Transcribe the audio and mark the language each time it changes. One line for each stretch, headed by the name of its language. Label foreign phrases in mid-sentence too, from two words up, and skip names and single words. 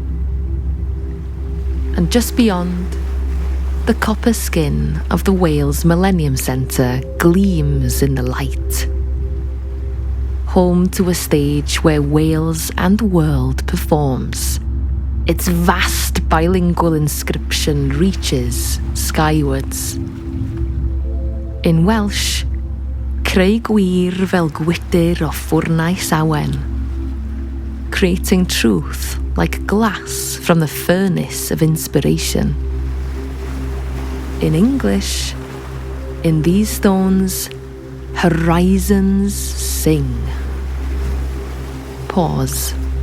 English: And just beyond, the copper skin of the Wales Millennium Centre gleams in the light. Home to a stage where Wales and the world performs. Its vast bilingual inscription reaches skywards. In Welsh,
Welsh: creu gwir fel gwydyr o ffwrnais awen,
English: creating truth like glass from the furnace of inspiration. In English, in these stones, horizons sing. Pause.